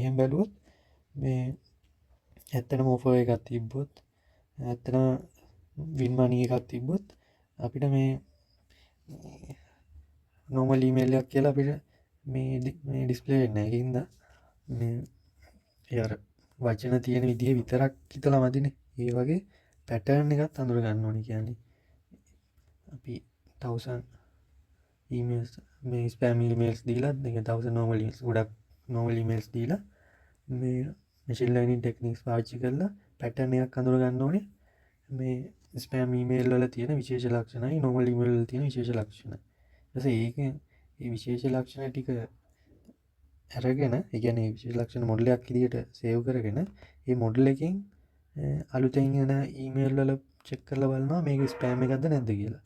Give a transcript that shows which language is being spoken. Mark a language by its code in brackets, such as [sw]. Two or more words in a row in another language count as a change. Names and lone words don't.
[si] එහෙම බැලුවොත් මේ ඇත්තටම offer එකක් තිබ්බොත් ඇත්තටම [en] win money [si] එකක් තිබ්බොත් අපිට මේ [en] normal email [si] එකක් කියලා අපිට මේ ඩිස්ප්ලේ වෙන්නේ නැහැ. ඒකින්ද මේ යාර වචන තියෙන විදිහ විතරක් හිතලා මදිනේ. ඒ වගේ පැටර්න් එකක් අඳුර ගන්න ඕනේ. කියන්නේ අපි 1000 emails මේ [en] spam emails [si] දීලා 1000 [en] normal emails [si] ගොඩක් [en] normal emails [si] දීලා මේ [en] machine learning techniques [si] පාවිච්චි කරලා පැටර්න් එකක් අඳුර ගන්න ඕනේ. මේ [en] spam email [si] වල තියෙන විශේෂ ලක්ෂණයි [en] normal email [si] වල තියෙන විශේෂ ලක්ෂණ. ඊට පස්සේ මේ විශේෂ ලක්ෂණ ටික අරගෙන ඒ කියන්නේ විශේෂ ලක්ෂණ මොඩල් එකක් විදිහට සේව් කරගෙන මේ මොඩල් එකෙන් අලුතෙන් එන ඊමේල් වල චෙක් කරලා බලනවා මේක ස්පෑම් එකක්ද නැද්ද කියලා.